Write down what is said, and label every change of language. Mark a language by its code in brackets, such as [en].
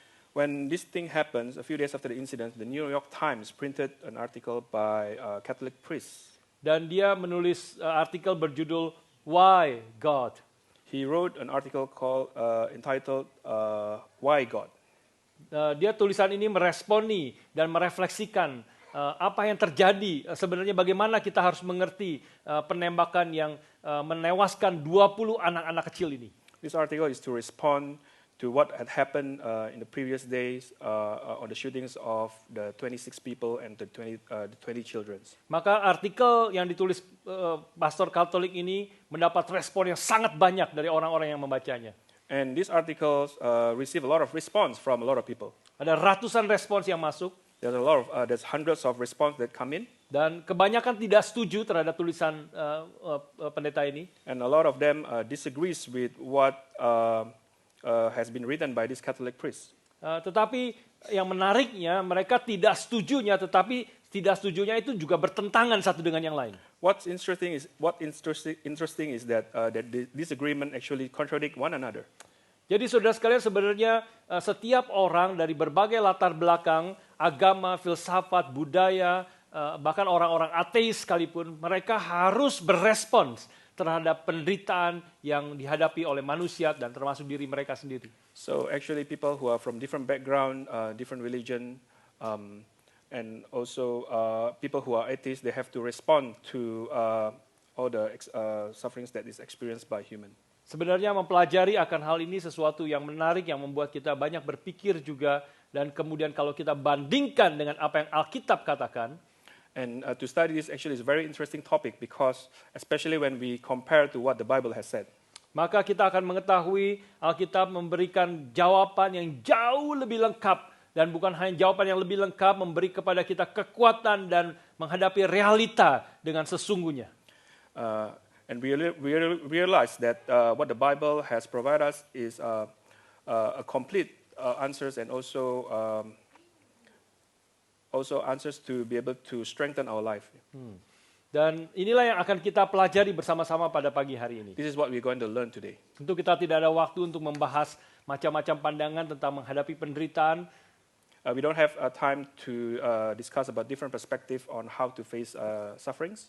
[en] When this thing happens, a few days after the incident, the New York Times printed an article by a Catholic priest. [id] Dan dia menulis artikel berjudul Why God? [en] He wrote an article entitled Why God? [id] Dia tulisan ini meresponi dan merefleksikan apa yang terjadi, sebenarnya bagaimana kita harus mengerti penembakan yang menewaskan 20 anak-anak kecil ini. [en] This article is to respond to what had happened in the previous days on the shootings of the 26 people and the 20 children. [id] Maka artikel yang ditulis pastor Katolik ini mendapat respon yang sangat banyak dari orang-orang yang membacanya. [en] And these articles receive a lot of response from a lot of people. [id] Ada ratusan respons yang masuk. [en] There's hundreds of response that come in. [id] Dan kebanyakan tidak setuju terhadap tulisan pendeta ini. [en] And a lot of them disagrees with what has been written by this Catholic priest. [id] Tetapi yang menariknya mereka tidak setujunya, tetapi tidak setujunya itu juga bertentangan satu dengan yang lain. [en] What's interesting is that the disagreement actually contradict one another. [id] Jadi saudara sekalian, sebenarnya setiap orang dari berbagai latar belakang, agama, filsafat, budaya, bahkan orang-orang ateis sekalipun, mereka harus berespons terhadap penderitaan yang dihadapi oleh manusia dan termasuk diri mereka sendiri. [en] So actually people who are from different background, different religion, and also people who are atheists, they have to respond to all the sufferings that is experienced by human. [id] Sebenarnya mempelajari akan hal ini sesuatu yang menarik, yang membuat kita banyak berpikir juga, dan kemudian kalau kita bandingkan dengan apa yang Alkitab katakan. [en] And to study this actually is a very interesting topic because especially when we compare to what the Bible has said. [id] maka kita akan mengetahui Alkitab memberikan jawaban yang jauh lebih lengkap. Dan bukan hanya jawaban yang lebih lengkap, memberi kepada kita kekuatan dan menghadapi realita dengan sesungguhnya. [en] And we realize that what the Bible has provided us is a complete answers and also answers to be able to strengthen our life. [id] Dan inilah yang akan kita pelajari bersama-sama pada pagi hari ini. [en] This is what we're going to learn today. [id] Tentu kita tidak ada waktu untuk membahas macam-macam pandangan tentang menghadapi penderitaan. [en] We don't have time to discuss about different perspective on how to face sufferings.